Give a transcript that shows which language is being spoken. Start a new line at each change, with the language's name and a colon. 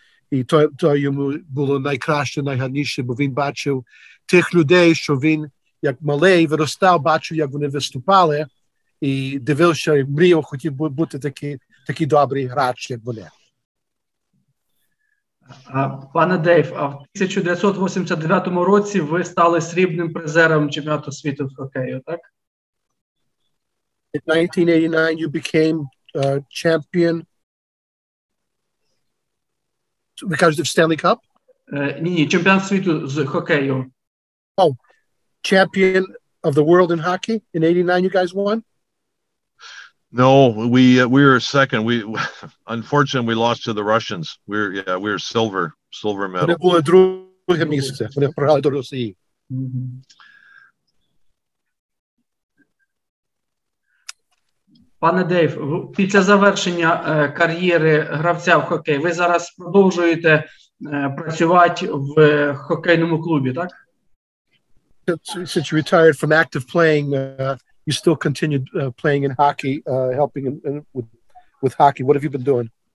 Ukrainian: І то йому було найкраще, найгарніше, бо він бачив тих людей, що він, як малий, виростав, бачив, як вони виступали, і дивився, і мріяв, хотів бути такий добрий грач, як вони. Пане Дейв, а в 1989 році ви стали срібним призером чемпіонату світу з хокею, так?
English: In 1989, you became champion because of Stanley Cup?
Ukrainian: Ні, чемпіон світу з хокею.
English: Oh, champion of the world in hockey in 89 you guys won? No, we were second. Unfortunately we lost to the Russians. We were silver medal.
Ukrainian: Вони були друге місце. Вони програли до Росії. Пане Дейв, після завершення кар'єри гравця в хокей, ви зараз продовжуєте працювати в хокейному клубі, так?
English: Since you retired from active playing, you still continued playing in hockey, helping with hockey. What have you been doing?